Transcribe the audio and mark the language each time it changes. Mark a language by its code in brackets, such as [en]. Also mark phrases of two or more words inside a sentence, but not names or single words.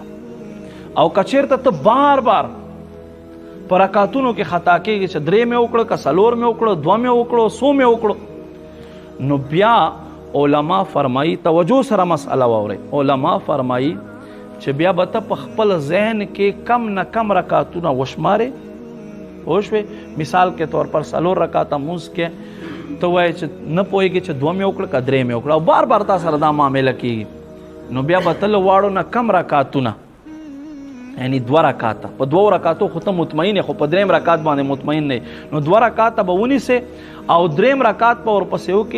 [ps] او که چېرته ته بار بار په رکعتونو کې خطا کېږي چې درې مې وکړه که څلور مې وکړه دوه مې وکړو څو مې وکړو، نو بیا علما فرمایي، توجه سره مسئله واورئ، علما فرمایي چې بیا به ته په خپل ذهن کې کم نه کم رکعتونه وشمارې. پوه شوې؟ [ur] مثال کے طور پر [ps] څلور رکعته مونځ کې ته وایې چې نه پوهېږې چې دوه مې وکړه که درې مې وکړه، او بار بار تا سره دا معامله کېږي، نو بیا به ته له واړو نه کم رکعتونه، یعنی دوه رکعته، په دوو رکعتو خو ته مطمئن یې، خو په درېم رکعت باندې مطمئن نه یې، نو دوه رکعته به ونیسې او درېم رکعت به ورپسې وکړې.